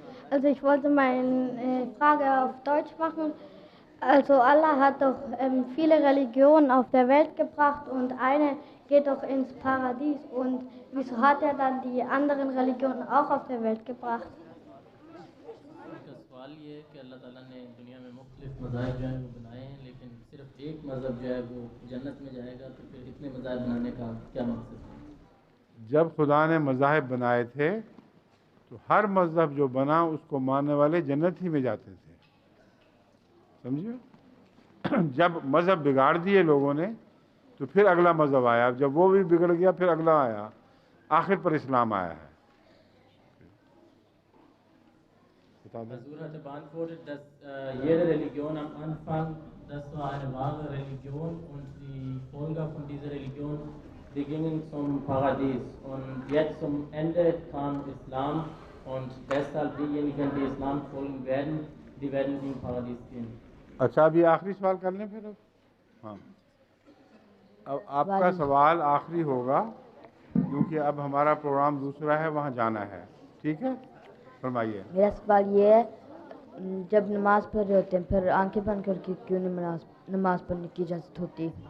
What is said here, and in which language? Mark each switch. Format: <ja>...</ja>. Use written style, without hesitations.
<de>Also ich wollte meine Frage auf Deutsch machen. Also Allah hat doch viele Religionen auf der Welt gebracht und eine geht doch ins Paradies. Und wieso hat er dann die anderen Religionen auch auf der Welt gebracht?</de> <ur>کا سوال یہ ہے کہ اللہ تعالیٰ نے دنیا میں مختلف مذاہب جو ہیں وہ بنائے ہیں، لیکن صرف ایک مذہب جو ہے وہ جنت میں جائے گا، تو پھر اتنے مذاہب بنانے کا کیا مقصد ہے؟ جب خدا نے مذاہب بنائے تھے تو ہر مذہب جو بنا اس کو ماننے والے جنت ہی میں جاتے تھے. سمجھے؟ جب مذہب بگاڑ دیے لوگوں نے تو پھر اگلا مذہب آیا، جب وہ بھی بگڑ گیا پھر اگلا آیا، آخر پر اسلام آیا ہے.</ur> <de>Azur hatte beantwortet, dass jede Religion am Anfang, das war eine wahre Religion und die Folger von dieser Religion, die gingen zum Paradies. Und jetzt zum Ende kam Islam und deshalb diejenigen, die Islam folgen werden, die werden im Paradies gehen.</de> <ur>اچھا اب یہ آخری سوال کر لیں پھر. ہاں اب آپ کا سوال آخری ہوگا کیونکہ اب ہمارا پروگرام دوسرا ہے، وہاں جانا ہے. ٹھیک ہے. فرمائیے. میرا سوال یہ ہے، جب نماز پڑھ رہے ہوتے ہیں پھر آنکھیں بند کر کے کیوں نہیں نماز پڑھنے کی اجازت ہوتی؟</ur>